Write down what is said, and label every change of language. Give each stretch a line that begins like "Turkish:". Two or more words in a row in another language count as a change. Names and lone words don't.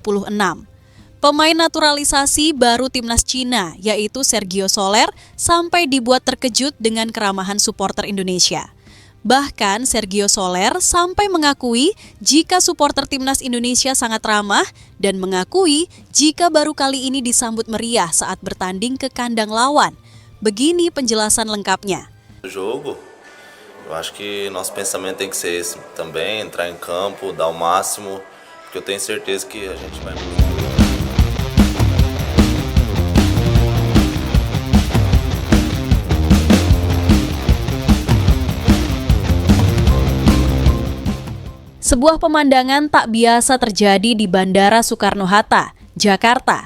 Indonesian: Pemain naturalisasi baru timnas Cina, yaitu Sergio Soler, sampai dibuat terkejut dengan keramahan supporter Indonesia. Bahkan Sergio Soler sampai mengakui jika supporter timnas Indonesia sangat ramah dan mengakui jika baru kali ini disambut meriah saat bertanding ke kandang lawan. Begini penjelasan lengkapnya.
Portuguese: Jogo, eu acho que nosso pensamento tem que ser esse também, entrar em campo, dar o máximo, porque eu tenho certeza que a gente vai.
Indonesian: Sebuah pemandangan tak biasa terjadi di Bandara Soekarno-Hatta, Jakarta.